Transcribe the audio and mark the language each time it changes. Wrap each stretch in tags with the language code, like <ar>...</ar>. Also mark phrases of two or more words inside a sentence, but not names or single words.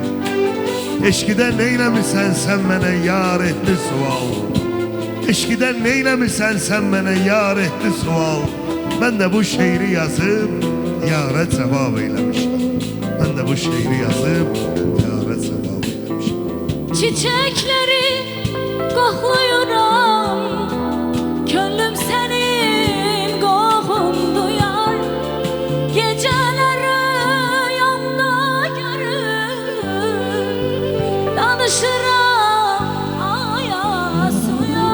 <az>Eşqidə neyləmisən sən mənə yar etdi sual. Eşqidə neyləmisən sən mənə yar etdi sual. Mən də bu şeiri yazıb yara cavab eyləmişəm. Mən də bu şeiri yazıb yara cavab eyləmişəm.</az> <tr>Çiçekleri kokluyorum, gönlüm senin kokun duyar. Geceleri yanda görür, danışırım aya suya.</tr>